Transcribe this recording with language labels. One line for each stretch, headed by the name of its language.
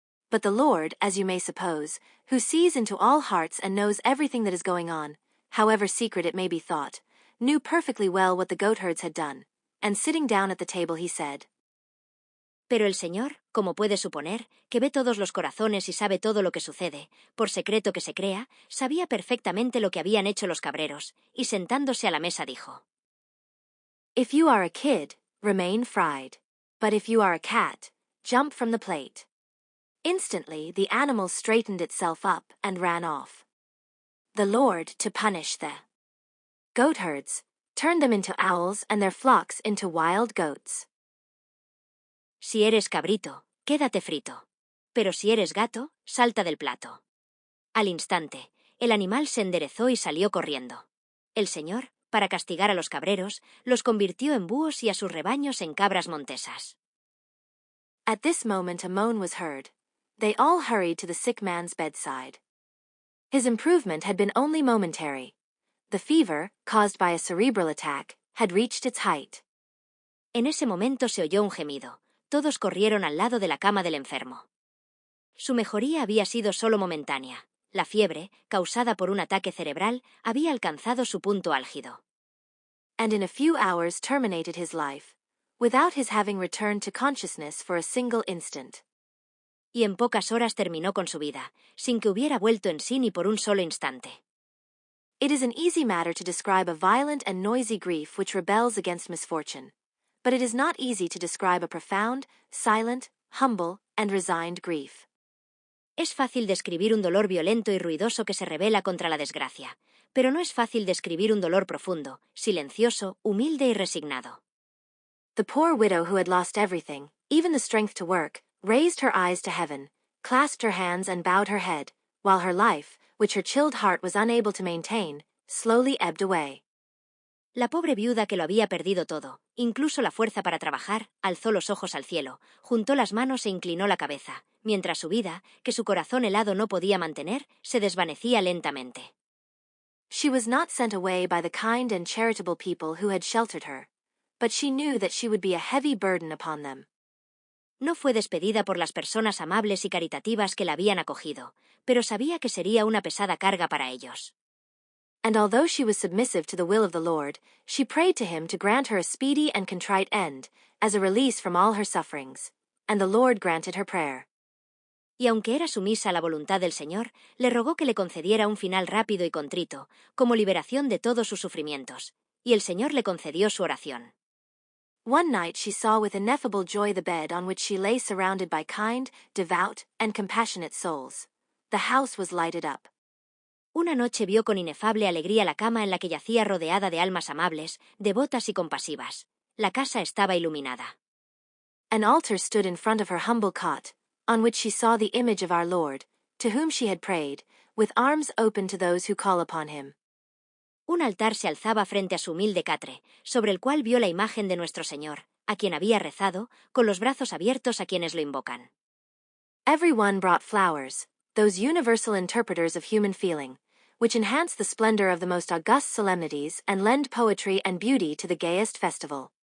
English: But the Lord, as you may suppose, who sees into all hearts and knows everything that is going on, however secret it may be thought, knew perfectly well what the goatherds had done, and sitting down at the table he said,
Spanish: Pero el Señor, como puede suponer, que ve todos los corazones y sabe todo lo que sucede, por secreto que se crea, sabía perfectamente lo que habían hecho los cabreros, y sentándose a la mesa dijo,
English: If you are a kid, remain fried, but if you are a cat, jump from the plate. Instantly the animal straightened itself up and ran off. The Lord, to punish the goatherds, turned them into owls and their flocks into wild goats.
Spanish: Si eres cabrito, quédate frito. Pero si eres gato, salta del plato. Al instante, el animal se enderezó y salió corriendo. El Señor, para castigar a los cabreros, los convirtió en búhos y a sus rebaños en cabras montesas.
English: At this moment a moan was heard. They all hurried to the sick man's bedside. His improvement had been only momentary. The fever, caused by a cerebral attack, had reached its height.
Spanish: En ese momento se oyó un gemido. Todos corrieron al lado de la cama del enfermo. Su mejoría había sido solo momentánea. La fiebre, causada por un ataque cerebral, había alcanzado su punto álgido.
English: And in a few hours terminated his life, without his having returned to consciousness for a single instant.
Spanish: Y en pocas horas terminó con su vida, sin que hubiera vuelto en sí ni por un solo instante.
English: It is an easy matter to describe a violent and noisy grief which rebels against misfortune, but it is not easy to describe a profound, silent, humble, and resigned grief.
Spanish: Es fácil describir un dolor violento y ruidoso que se rebela contra la desgracia, pero no es fácil describir un dolor profundo, silencioso, humilde y resignado.
English: The poor widow who had lost everything, even the strength to work, raised her eyes to heaven, clasped her hands and bowed her head, while her life, which her chilled heart was unable to maintain, slowly ebbed away.
Spanish: La pobre viuda que lo había perdido todo, incluso la fuerza para trabajar, alzó los ojos al cielo, juntó las manos e inclinó la cabeza, mientras su vida, que su corazón helado no podía mantener, se desvanecía lentamente.
English: She was not sent away by the kind and charitable people who had sheltered her, but she knew that she would be a heavy burden upon them.
Spanish: No fue despedida por las personas amables y caritativas que la habían acogido, pero sabía que sería una pesada carga para ellos.
English: And although she was submissive to the will of the Lord, she prayed to him to grant her a speedy and contrite end, as a release from all her sufferings. And the Lord granted her prayer.
Spanish: Y aunque era sumisa a la voluntad del Señor, le rogó que le concediera un final rápido y contrito, como liberación de todos sus sufrimientos. Y el Señor le concedió su oración.
English: One night she saw with ineffable joy the bed on which she lay surrounded by kind, devout, and compassionate souls. The house was lighted up.
Spanish: Una noche vio con inefable alegría la cama en la que yacía rodeada de almas amables, devotas y compasivas. La casa estaba iluminada.
English: An altar stood in front of her humble cot, on which she saw the image of our Lord, to whom she had prayed, with arms open to those who call upon him.
Spanish: Un altar se alzaba frente a su humilde catre, sobre el cual vio la imagen de nuestro Señor, a quien había rezado, con los brazos abiertos a quienes lo invocan.
English: Every one brought flowers, those universal interpreters of human feeling, which enhance the splendor of the most august solemnities and lend poetry and beauty to the gayest festival.